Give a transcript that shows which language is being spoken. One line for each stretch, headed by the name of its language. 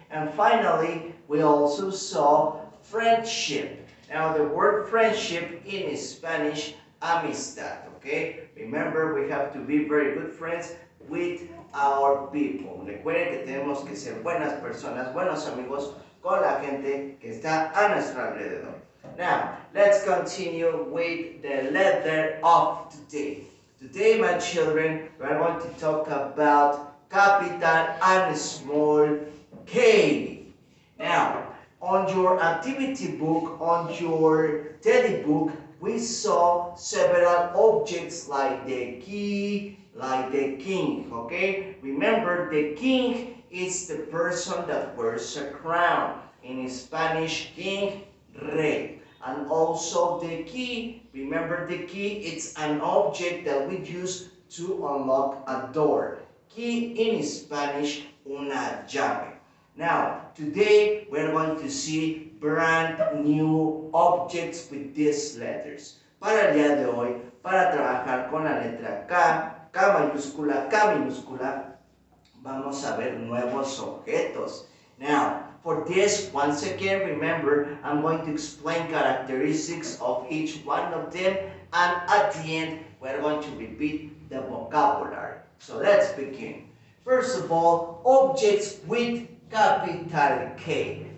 English: And finally, we also saw friendship. Now, the word friendship in Spanish, amistad, okay? Remember, we have to be very good friends with our people.
Spanish: Recuerden que tenemos que ser buenas personas, buenos amigos con la gente que está a nuestro alrededor.
English: Now, let's continue with the letter of today. Today, my children, we are going to talk about capital and small K. Now, on your activity book, on your teddy book, we saw several objects like the key, like the king, okay? Remember, the king is the person that wears a crown. In Spanish, king, rey. And also the key, remember the key, it's an object that we use to unlock a door. Key in Spanish, una llave. Now, today we're going to see brand new objects with these letters.
Spanish: Para el día de hoy, para trabajar con la letra K, K mayúscula, K minúscula, vamos a ver nuevos objetos.
English: Now, for this, once again, remember, I'm going to explain characteristics of each one of them, and at the end, we're going to repeat the vocabulary. So let's begin. First of all, objects with capital K.